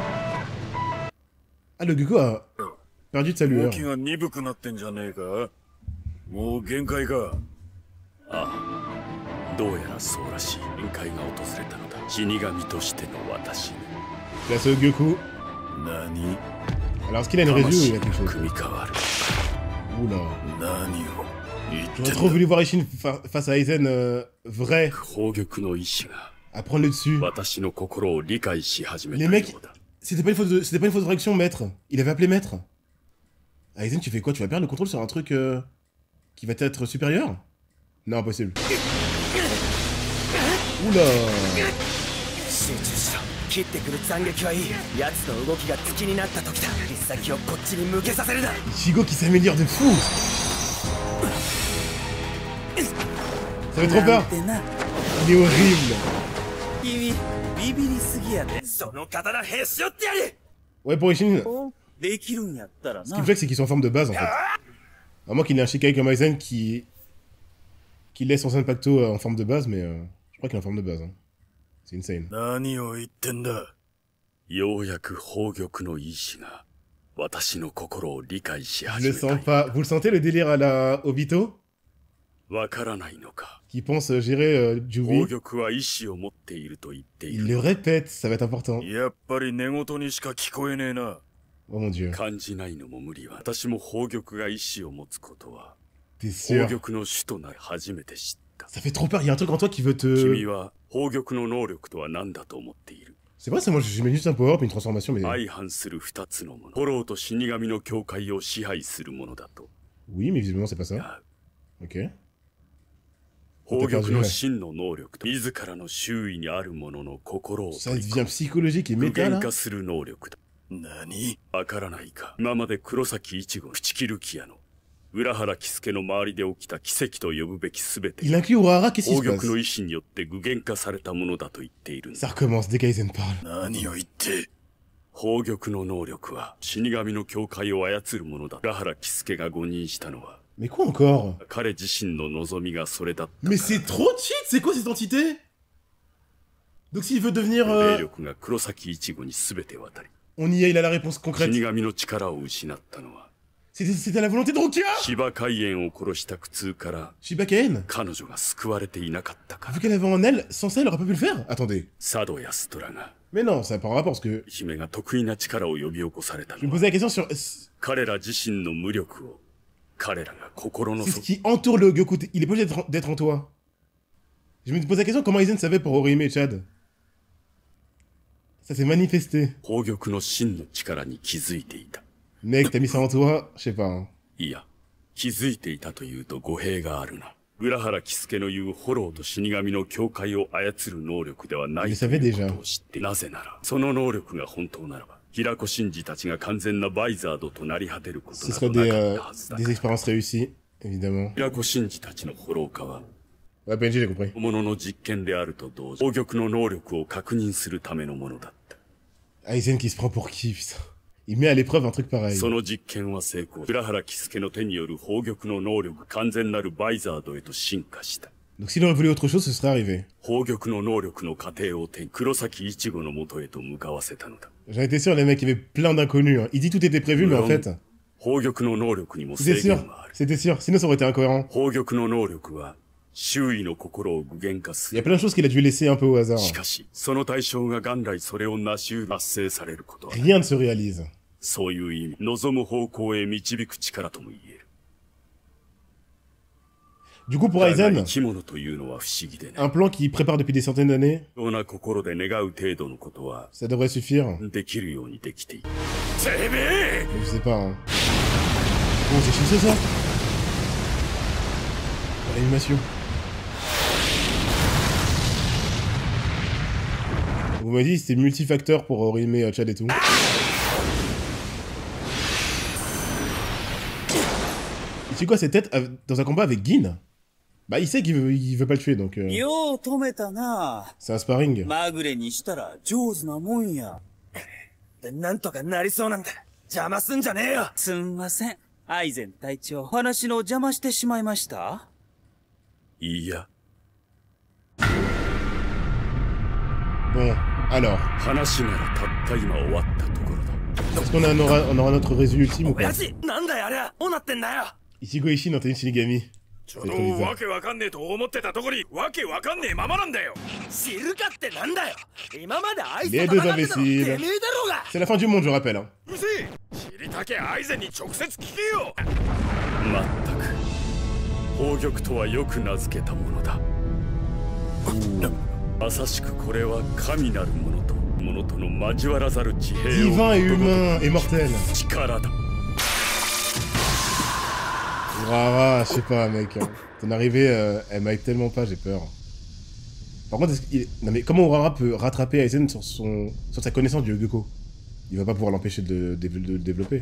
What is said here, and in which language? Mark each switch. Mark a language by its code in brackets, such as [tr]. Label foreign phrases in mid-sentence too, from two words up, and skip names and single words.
[fr] Ah, le Goku a perdu de sa lueur. [ja] 動きが鈍くなってんじゃねえか。もう限界か。ああ、どうやらそうらしい。限界が訪れたのだ。死神としての私に。 [fr] Place au Goku. [ja] 何？ [fr] Alors, est-ce qu'il a une review ou il y a quelque chose? [ja] 組み変わる。 [fr] Oula. [ja] 何を言ってん [fr] J'aurais [ja] だ。 [fr] trop voulu voir Ishin face à Aizen vrai, [ja] 宝玉の意志が [fr] à prendre le dessus. [ja] 私の心を理解し始め [fr] Les [ja] た [fr] mecs, [ja] ようだ。 [fr] c'était pas une faute de réaction, maître. Il avait appelé maître. Aizen, tu fais quoi? Tu vas perdre le contrôle sur un truc qui va être supérieur? Non, impossible. Oula. [ja] 集中しろ。切ってくる斬撃はいい。奴の動きが突きになった時だ。筆先をこっちに向けさせるな。 [fr] Ichigo qui s'améliore de fou. Ça fait trop [ja] な [fr] peur. [ja] んてな。 [fr] Il est horrible. [ja] 君、ビビりすぎやで。その刀へし折ってやる。 [fr] Ouais, pour Ishin, [ja] できるんやったら [fr] ce [ja] な [fr] qui me choque, c'est qu'ils sont en forme de base, en fait. À moins qu'il ait un Shikai comme Aizen qui laisse son Zanpakuto en forme de base, mais je crois qu'il est en forme de base. Hein. C'est insane. [ja] 何を言ってんだ。ようやく宝玉の意志が私の心を理解し [fr] Je [ja] 始 [fr] le [ja] めた [fr] sens pas. Vous le sentez, le délire à la Obito? [ja] わからないのか。 [fr] Qui pense gérer Jubi? [ja] 宝玉は意志を持っていると言ってい [fr] Il [ja] る。 [fr] le répète, ça va être important. [ja] やっぱり寝言にしか聞こえねえな。 [fr] Oh mon dieu. [ja] 感じないのも無理は。私も宝玉が意志を持つことは [fr] T'es sûr? [ja] 宝玉の主となり初めて知った。 [fr] Ça fait trop peur, il y a un truc en toi qui veut [ja] 君 [fr] te... [ja] は宝玉の能力とは何だと思っている。 [fr] C'est vrai, c'est moi, j'imagine juste un power-up et une transformation, mais... [ja] 相反する二つのもの。フォローと死神の境界を支配するものだと。 [fr] Oui, mais visiblement, c'est pas ça. [ja] あ [fr] Ok. [ja] 宝玉の真の能力と自らの周囲にあるものの心を [fr] Ça [ja] 取り [fr] devient psychologique et [ja] 具 [fr] méta, [ja] 現 [fr] là? [ja] 化する能力だ。何？わからないか。今まで黒崎一護、朽木ルキアの浦原喜助の周りで起きた奇跡と呼ぶべきすべて [fr] Il inclut Urahara, qu'est-ce qui [ja] 宝 [fr] se [ja] 玉 [fr] passe? [ja] の意志によって具現化されたものだと言っているんだ。 [fr] Ça recommence dès qu'Aizen parle. [ja] 何を言って宝玉の能力は死神の境界を操るものだ。浦原喜助が誤認したのは [fr] Mais quoi encore? [ja] 彼自身の望みがそれだった。 [fr] Mais c'est trop cheat! C'est quoi cette entité? Donc s'il veut devenir... [ja] 霊力が黒崎一護に全て渡り、 [fr] On y est, il a la réponse concrète. [ja] 死神の力を失ったのは [fr] C'était la volonté de Rukia! [ja] 芝海縁を殺した苦痛から [fr] Shiba Kaen? [ja] 彼女が救われていなかったか [fr] Vu [ja] ら。 [fr] qu'elle avait en elle, sans ça, elle aurait pas pu le faire? Attendez. [ja] 佐渡安虎が [fr] Mais non, ça n'a pas rapport parce que... [ja] 姫が得意な力を呼び起こされた [fr] Je me [ja] のは [fr] posais la question sur... [ja] 彼ら自身の無力を彼らが心の [fr] C'est ce [ja] 底 [fr] qui entoure le Goku. Il est pas obligé d'être en toi. Je me pose la question comment Aizen savait pour Orihime et Chad. Ça s'est manifesté. [ja] 宝玉の真の力に気づいていた。 [fr] Mec, t'as mis ça en toi? Je sais pas. Hein. [ja] いや、気づいていたというと語弊があるな。浦原喜助の言うフォローと死神の境界を操る能力ではないということを知って、なぜなら、その能力が本当ならば、平子真司たちが完全なバイザードとなり果てること [fr] Ce [ja] な [fr] serait [ja] どなかったはずだ。 [fr] des expériences réussies, évidemment. [ja] 平子真司たちのフォロー化は、 [fr] Ouais, PNG, j'ai compris. [ja] 本物の実験であると同時、宝玉の能力を確認するためのものだった。 [fr] Aizen qui se prend pour qui, putain. Il met à l'épreuve un truc pareil. [ja] その実験は成功。浦原喜助の手による宝玉の能力完全なるバイザードへと進化した。 [fr] Donc s'il aurait voulu autre chose, ce serait arrivé. [ja] 宝玉の能力の過程を手に黒崎一護の元へと向かわせたのだ。 [fr] J'en étais sûr, les mecs, il y avait plein d'inconnus. Hein. Il dit tout était prévu, mais en fait... [ja] 宝玉の能力にも [fr] C'était [ja] 制 [fr] sûr, [ja] 限がある。 [fr] c'était sûr. Sinon, ça aurait été incohérent. [ja] 宝玉の能力は周囲の心を具現化す [fr] Il y a [ja] る。 [fr] plein de choses qu'il a dû laisser un peu au hasard. [ja] しかし、その対象が元来それを成し得る達成されることは、 [fr] Rien ne se réalise. [ja] そういう意味、望む方向へ導く力とも言える。 [fr] Du coup, pour [ja] だが [fr] Aizen, [ja] 生き物というのは不思議でね。 [fr] un plan qu'il prépare depuis des centaines d'années, [ja] ような心で願う程度のことは [fr] ça devrait suffire. [ja] できるようにできている。てめえ [fr] Mais je sais pas, hein. Bon, c'est chiant ça. L'animation. Vous m'avez dit c'était multifacteur pour Orihime, Chad et tout. Et c'est quoi cette tête dans un combat avec Gin? Bah il sait qu'il veut pas le tuer donc... [ja] よう止めたな。 [fr] C'est un sparring. [ja] まぐれにしたら上手なもんや。なんとかなりそうなんだ。邪魔すんじゃねえよ。すんません。アイゼン隊長、話の邪魔してしまいました？いや、 [fr] Bon, alors. [ja] 話ならたった今終わったところだ。 [fr] Est-ce qu'on on aura notre résumé ultime ou [ja] お [fr] quoi? [ja] やじ、なんだよあれ。どうなってんだよ。 [fr] Ichigo Ishin dans Tennin Shinigami. [ja] ちょっとわけわかんねえと思ってたとこにわけわかんねえままなんだよ。知るかってなんだよ。今まであいつ [fr] Les [ja] と [fr] deux [ja] 戦ってたのてめえ [fr] imbéciles. [ja] だろうが。 [fr] C'est la fin du monde, je rappelle. Hein. [ja] うるせえ。知りたけアイゼンに直接聞けよ。まったく宝玉とはよく名付けたものだ。まさしくこれは神なるものとものとの交わらざる地平を [fr] Divin et humain et mortel. [ja] 力だ。 [fr] Rara, je sais pas, mec. Hein. Ton arrivée, elle m'aide tellement pas, j'ai peur. Par contre, non mais comment Urara peut rattraper Aizen sur sa connaissance du Gyoko? Il va pas pouvoir l'empêcher de le développer.